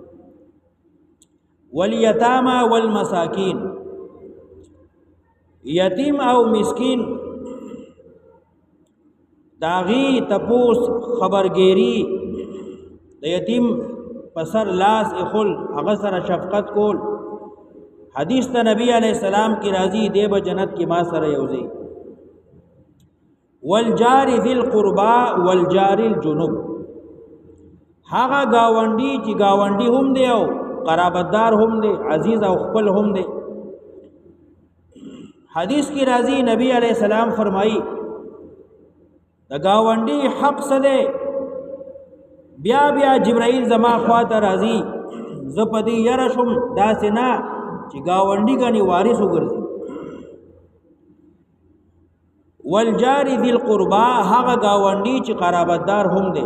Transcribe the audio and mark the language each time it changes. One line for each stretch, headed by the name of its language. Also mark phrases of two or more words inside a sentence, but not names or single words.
Arabic: والیتاما والمساکین،
Pashto: یتیم او مسکین داغي تپوس، خبرګيري، د یتیم پسر لاس اخل، هغه سره شفقت کول. حدیث د نبی
Arabic: علیہ السلام
Pashto: کی راضی دی به جنت کی ما سره یوځي.
Arabic: والجار ذی القربا والجار الجنوب،
Pashto: هغه گاونډي چې گاونډي هم دی او قرابتدار هم دی، عزیز او خپل هم دی. حدیث کی راضی نبی
Arabic: علیہ السلام
Pashto: فرمائی د گاونډي حق څه دی؟ بیا بیا جبرائیل زما خواته راځي، زه په دې یره شم داسې نه چې گاونډي ګڼې وارث وګرځي.
Arabic: والجار ذی القربا،
Pashto: هغه گاونډي چې قرابتدار هم دی.